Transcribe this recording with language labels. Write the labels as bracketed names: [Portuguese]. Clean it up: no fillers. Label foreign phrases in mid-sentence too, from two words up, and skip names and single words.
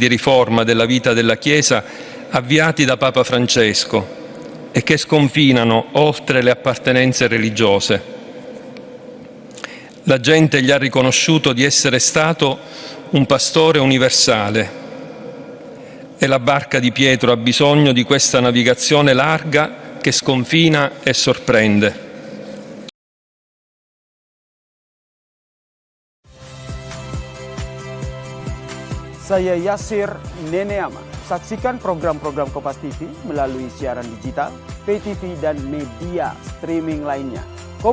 [Italian] riforma della vita della Chiesa avviati da Papa Francesco e che sconfinano oltre le appartenenze religiose. La gente gli ha riconosciuto di essere stato un pastore universale e la barca di Pietro ha bisogno di questa navigazione larga che sconfina e sorprende. [Indonesian] Saya Yasir Neneama. Saksikan program-program Kompas TV melalui siaran digital, [English] pay TV [Indonesian] dan media streaming lainnya.